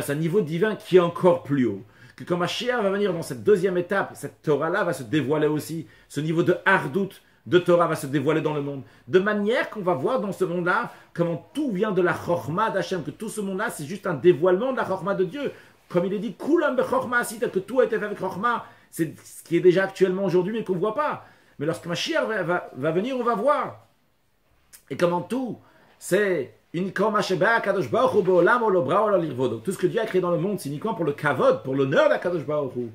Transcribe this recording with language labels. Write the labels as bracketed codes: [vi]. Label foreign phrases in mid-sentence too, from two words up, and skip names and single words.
[fr] C'est un niveau divin qui est encore plus haut. Que quand Mashiach va venir dans cette deuxième étape, cette Torah-là va se dévoiler aussi. Ce niveau de Hardout, de Torah va se dévoiler dans le monde. De manière qu'on va voir dans ce monde-là comment tout vient de la Chorma d'Hachem, que tout ce monde-là c'est juste un dévoilement de la Chorma de Dieu. Comme il est dit, [he] כולם בחכמה עשית, [fr] que tout a été fait avec Chorma. C'est ce qui est déjà actuellement aujourd'hui mais qu'on ne voit pas. Mais lorsque Mashiach va venir, on va voir. Et comment tout, c'est uniquement tout ce que Dieu a créé dans le monde, c'est uniquement pour le kavod, pour l'honneur d' [he] הקדוש ברוך הוא.